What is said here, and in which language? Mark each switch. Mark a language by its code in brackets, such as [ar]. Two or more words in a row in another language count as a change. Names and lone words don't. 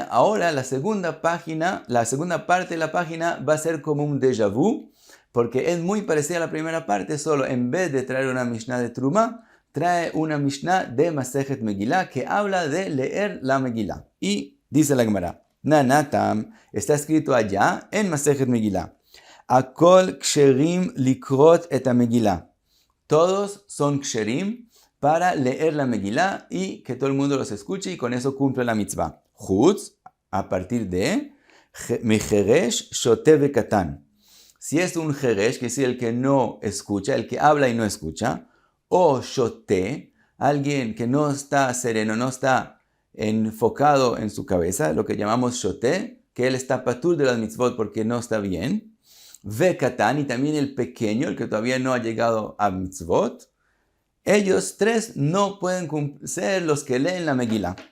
[es] Ahora la segunda parte de la página va a ser como un déjà vu, porque es muy parecida a la primera parte, solo en vez de traer una Mishnah de Truma, trae una Mishnah de Masejet Megillah que habla de leer la Megillah. Y dice la Gemara, Nanatam, está escrito allá en Masejet Megillah, [he] הכל כשרים לקרות את המגילה. [es] Todos son ksherim para leer la Megillah y que todo el mundo los escuche y con eso cumple la mitzvah. Chutz, a partir de [he] מחרש שוטה וקטן. [es] Si es un jeresh, que es el que no escucha, el que habla y no escucha, o shote, alguien que no está sereno, no está enfocado en su cabeza, lo que llamamos shote, que él está patur de las mitzvot porque no está bien, vekatan, y también el pequeño, el que todavía no ha llegado a mitzvot, ellos tres no pueden ser los que leen la Megillah.